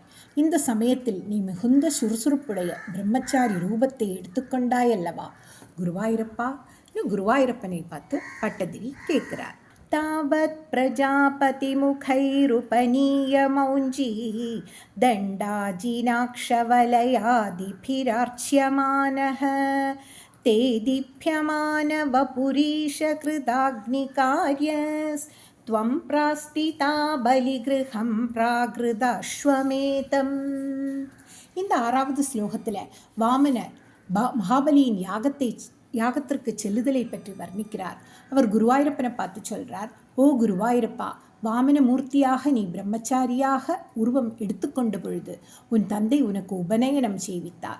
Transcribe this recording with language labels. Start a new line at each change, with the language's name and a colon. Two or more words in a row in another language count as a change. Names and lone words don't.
Tamil: இந்த சமயத்தில் நீ மிகுந்த சுறுசுறுப்புடைய பிரம்மச்சாரி ரூபத்தை எடுத்துக்கொண்டாயல்லவா குருவாயூரப்பா? குருவாயூரப்பனை பார்த்து பட்டதிரி கேட்கிறார்.
Sanskrit: तावत् प्रजापतिमुखैरुपनीतमौञ्जी दण्डाजिनाक्षवलयादिभिरर्च्यमानः ते दीप्यमानवपुरीशकृताग्निकार्यस्त्वं प्रास्थिता बलिगृहं प्राकृताश्वमेधம்.
Tamil: இந்த 6வது ஸ்லோகத்தில் வாமனர் மகாபலியின் யாகத்திற்கு செல்லுதலை பற்றி வர்ணிக்கிறார். அவர் குருவாயூரப்பனை பார்த்து சொல்கிறார், ஓ குருவாயூரப்பா, வாமன மூர்த்தியாக நீ பிரம்மச்சாரியாக உருவம் எடுத்துக்கொண்ட பொழுது உன் தந்தை உனக்கு உபநயனம் செய்வித்தார்.